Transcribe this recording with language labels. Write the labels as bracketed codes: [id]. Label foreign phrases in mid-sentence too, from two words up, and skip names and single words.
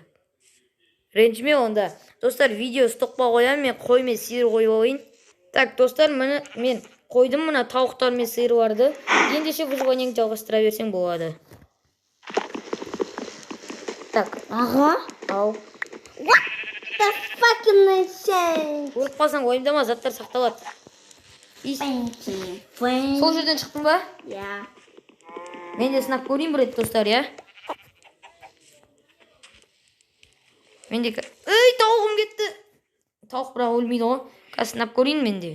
[kk] Ренжіме онда. Достар, видео стопқа қоямын, мен қой мен сиыр қойып алайын. Так, достар, мен қойдым мына тауықтар мен сиырларды. Ендеше выживанияңды жалғастыра берсең болады. Так, Аға? ау. [en] The fucking shit. [kk] Өліп қалсаң ойымдама, заттар сақталады. Сол жерден шықтың ба? Я. Мен де сынап көрейін бір рет, достар, я? Мен де... тауығым кетті! Тауық бірақ өлмейді ғой. Қазір сынап көрейін мен де.